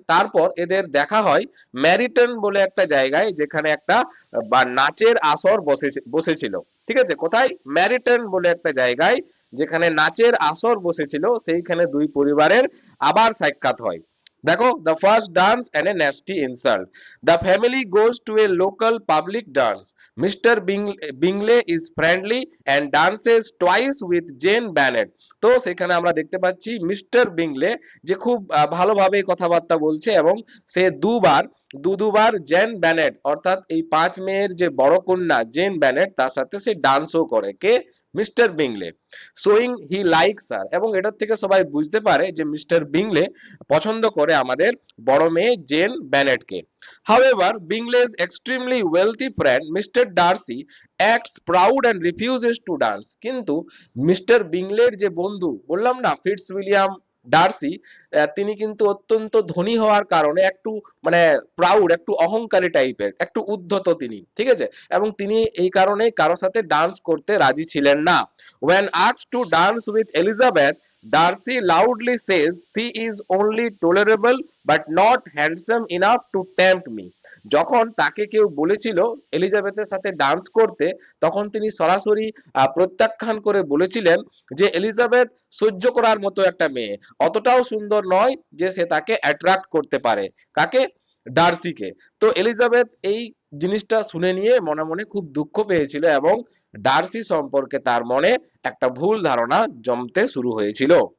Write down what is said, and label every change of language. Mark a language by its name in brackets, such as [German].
[Bangla] তারপর এদের দেখা হয় ম্যারিটন বলে একটা জায়গায়, যেখানে একটা বা নাচের আসর বসেছিল। ঠিক আছে? কোথায়? ম্যারিটন বলে একটা জায়গায়, যেখানে নাচের আসর বসেছিল, সেইখানে দুই পরিবারের আবার সাক্ষাৎ হয়। [English] দেখো, the first dance and a nasty insult. The family goes to a local public dance. Mr. Bingley is friendly and dances twice with Jane Bennet. [Bangla] তো সেখানে আমরা দেখতে পাচ্ছি মিস্টার বিংলে যে খুব ভালোভাবে কথাবার্তা বলছে এবং সে দুবার জেন ব্যানেট অর্থাৎ এই 5 মেয়ের যে বড় কন্যা জেন ব্যানেট তার সাথে সে ডান্সও করে। কে? মিস্টার বিংলে। [English] showing he likes her, [Bangla] এবং এটার থেকে সবাই বুঝতে পারে যে মিস্টার বিংলে পছন্দ করে আমাদের বড় মেয়ে gen ব্যানেটকে। [English] However, Bingley's extremely wealthy friend Mr. Darcy acts proud and refuses to dance. [Bangla] কিন্তু মিস্টার বিংলের যে বন্ধু বললাম না ফিটজউইলিয়াম ডার্সি, তিনি কিন্তু অত্যন্ত ধনী হওয়ার কারণে একটু মানে প্রাউড, একটু অহংকারী টাইপের, একটু উদ্ধত তিনি। ঠিক আছে? এবং তিনি এই কারণে কারো সাথে ডান্স করতে রাজি ছিলেন না। [English] When asked to dance with Elizabeth, Darcy loudly says he is only tolerable but not handsome enough to tempt me. [Bangla] যখন তাকে কেউ বলেছিল এলিজাবেথের সাথে ডান্স করতে, তখন তিনি সরাসরি প্রত্যাখ্যান করে বলেছিলেন যে এলিজাবেথ সহ্য করার মতো একটা মেয়ে, অতটাও সুন্দর নয় যে সে তাকে অ্যাট্রাক্ট করতে পারে। কাকে? ডার্সিকে। তো এলিজাবেথ এই জিনিসটা শুনে নিয়ে মনে মনে খুব দুঃখ পেয়েছিল এবং ডার্সি সম্পর্কে তার মনে একটা ভুল ধারণা জমতে শুরু হয়েছিল।